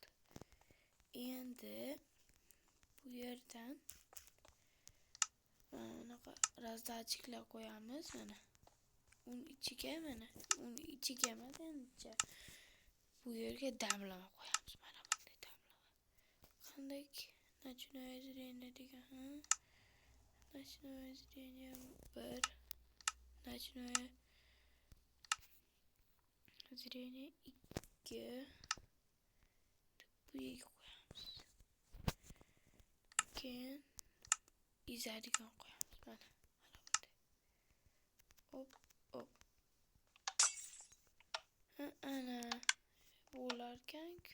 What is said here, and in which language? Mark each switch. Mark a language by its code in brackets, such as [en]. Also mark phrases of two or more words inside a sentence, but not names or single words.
[uz] Endi bu yerdan bunaqa razdachiklar qo'yamiz mana. Uni ichiga emas endi. Bu yerga damlama qo'yamiz. Mana bunday damlama. Qanday [ru] nочное зрение [uz] degan, [ru] ночное зрение 1, ночное зрение [uz] bu yerga qo'yamiz. Keyin izadigan qo'yamiz. Mana bunday. Hop, hop. Ana bo'larkan.